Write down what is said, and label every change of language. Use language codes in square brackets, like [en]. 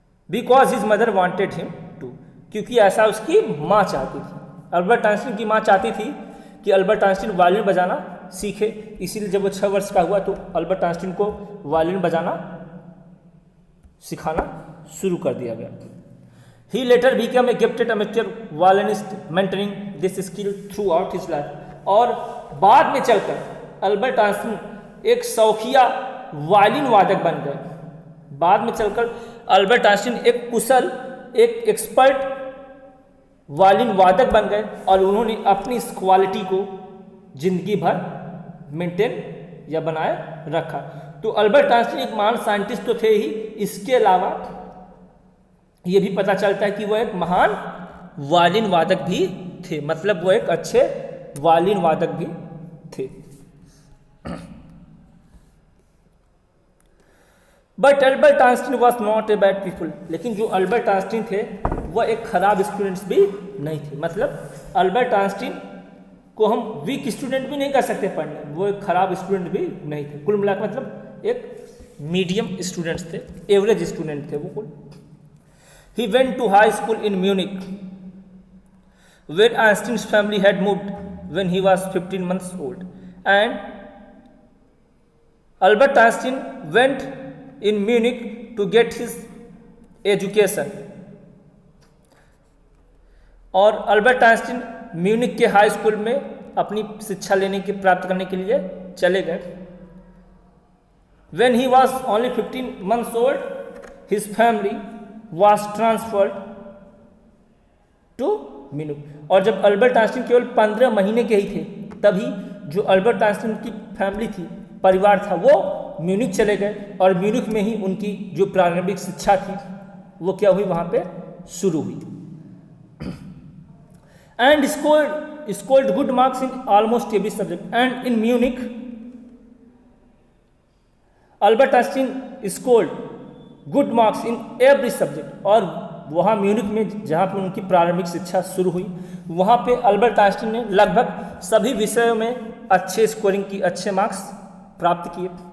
[en] because his mother wanted him to, [hi] क्योंकि ऐसा उसकी माँ चाहती थी। अल्बर्ट आइंस्टीन की माँ चाहती थी कि अल्बर्ट आइंस्टीन वायलिन बजाना सीखे, इसीलिए जब वो 6 वर्ष का हुआ तो अल्बर्ट आइंस्टीन को वायलिन बजाना सिखाना शुरू कर दिया गया। [en] He later became a gifted amateur violinist, mentoring this skill throughout his life. [hi] और बाद में चलकर अल्बर्ट आइंस्टीन एक शौकिया वायलिन वादक बन गए। बाद में चलकर अल्बर्ट आइंस्टीन एक कुशल, एक एक्सपर्ट वायलिन वादक बन गए और उन्होंने अपनी इस क्वालिटी को जिंदगी भर मेंटेन या बनाए रखा। तो अल्बर्ट आइंस्टीन एक महान साइंटिस्ट तो थे ही, इसके अलावा ये भी पता चलता है कि वो एक महान वायलिन वादक भी थे, मतलब वो एक अच्छे वायलिन वादक भी थे। [en] but Albert Einstein was not a bad people, [hi] लेकिन जो अल्बर्ट आइंस्टीन थे वह एक खराब स्टूडेंट्स भी नहीं थे। मतलब अल्बर्ट आइंस्टीन को हम वीक स्टूडेंट भी नहीं कर सकते पढ़ने, वो एक खराब स्टूडेंट भी नहीं थे। कुल मिलाकर मतलब एक मीडियम स्टूडेंट्स थे, एवरेज स्टूडेंट थे वो कुल। [en] He went to high school in Munich, where Einstein's family had moved when he was 15 months old. And Albert Einstein went in Munich to get his education. [hi] और Albert Einstein Munich के high school में अपनी शिक्षा लेने की प्राप्त करने के लिए चले गए। [en] When he was only 15 months old, his family was transferred to Munich। [hi] और जब अल्बर्ट आइंस्टीन केवल 15 महीने के ही थे, तभी जो अल्बर्ट आइंस्टीन की फैमिली थी, परिवार था, वो म्यूनिख चले गए और म्यूनिख में ही उनकी जो प्रारंभिक शिक्षा थी वो क्या हुई, वहाँ पे शुरू हुई। [en] And scored good marks in almost every subject। And in Munich, Albert Einstein scored good marks in every subject. [hi] और वहाँ म्यूनिख में जहाँ पर उनकी प्रारंभिक शिक्षा शुरू हुई, वहाँ पे अल्बर्ट आइंस्टीन ने लगभग सभी विषयों में अच्छे स्कोरिंग की, अच्छे मार्क्स प्राप्त किए।